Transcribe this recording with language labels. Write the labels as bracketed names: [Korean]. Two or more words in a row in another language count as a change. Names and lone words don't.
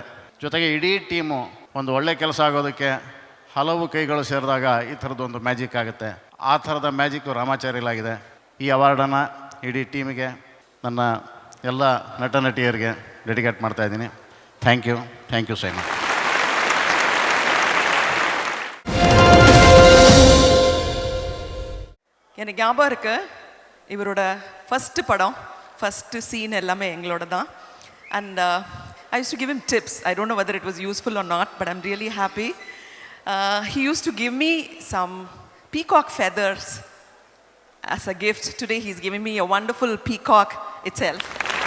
[Kannada] ಜೊತೆಗೆ ಇಡೀ ಟೀಮು ಒಂದು ಒಳ್ಳೆ ಕೆಲಸ ಆಗೋದಕ್ಕೆ ಹಲವು ಕೈಗಳು ಸೇರಿದಾಗ ಈ ಥರದ್ದೊಂದು ಮ್ಯಾಜಿಕ್ ಆಗುತ್ತೆ. ಆ ಥರದ ಮ್ಯಾಜಿಕ್ಕು ರಾಮಾಚಾರಿಲಾಗಿದೆ. ಈ ಅವಾರ್ಡನ್ನು ಇಡೀ ಟೀಮಿಗೆ, ನನ್ನ ಎಲ್ಲ ನಟ ನಟಿಯರಿಗೆ ಡೆಡಿಕೇಟ್ ಮಾಡ್ತಾಯಿದ್ದೀನಿ. [English] thank you SIIMA. [Tamil] எனக்கு ஞாபகம் இருக்கு, இவரோட ஃபஸ்ட்டு படம், ஃபஸ்ட்டு சீன் எல்லாமே எங்களோட தான். [English] and I used to give him tips. I don't know whether it was useful or not, but I'm really happy. He used to give me some peacock feathers as a gift. Today he's giving me a wonderful peacock itself.